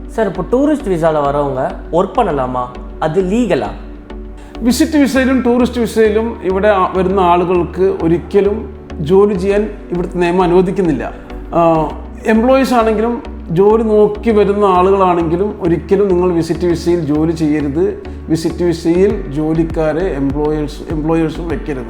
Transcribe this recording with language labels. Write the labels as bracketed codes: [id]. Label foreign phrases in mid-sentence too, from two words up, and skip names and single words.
[ta] சார் இப்போ டூரிஸ்ட் விசாவில் வரவங்க ஒர்க் பண்ணலாமா? அது ലീഗലാ? [ml] വിസിറ്റ് വിസയിലും ടൂറിസ്റ്റ് വിസയിലും ഇവിടെ വരുന്ന ആളുകൾക്ക് ഒരിക്കലും ജോലി ചെയ്യാൻ ഇവിടുത്തെ നിയമം അനുവദിക്കുന്നില്ല. എംപ്ലോയീസ് ആണെങ്കിലും ജോലി നോക്കി വരുന്ന ആളുകളാണെങ്കിലും ഒരിക്കലും നിങ്ങൾ വിസിറ്റ് വിസയിൽ ജോലി ചെയ്യരുത്. വിസിറ്റ് വിസയിൽ ജോലിക്കാരെ എംപ്ലോയേഴ്സും വെക്കരുത്.